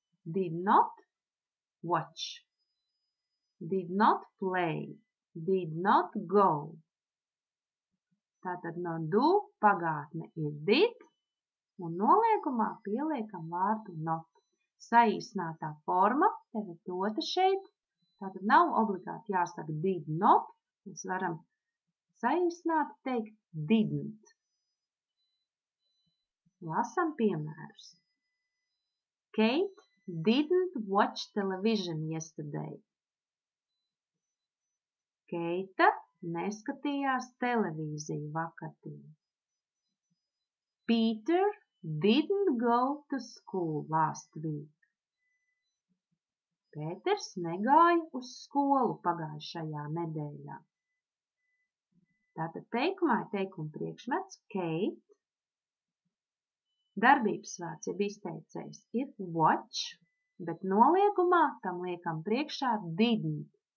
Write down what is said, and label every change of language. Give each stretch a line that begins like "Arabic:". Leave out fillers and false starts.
English: Did not watch. Did not play. Did not go.
Latvian: Tātad no do pagātne ir did un noliegumā pieliekam vārdu not. Saīsinātā forma tev ir dota šeit. Tātad nav obligāti jāsaka did not. Mēs varam saīsināti teikt didn't. Lasam piemērus.
English: Kate didn't watch television yesterday. Keita
Latvian: neskatījās televīziju vakardien.
English: Peter didn't go to school last week.
Latvian: Pēters negāja uz skolu pagājušajā nedēļā. Tātad teikumā ir teikuma priekšmets Kate. Darbības vārds jeb izteicējs ir watch, bet noliegumā tam liekam priekšā didn't.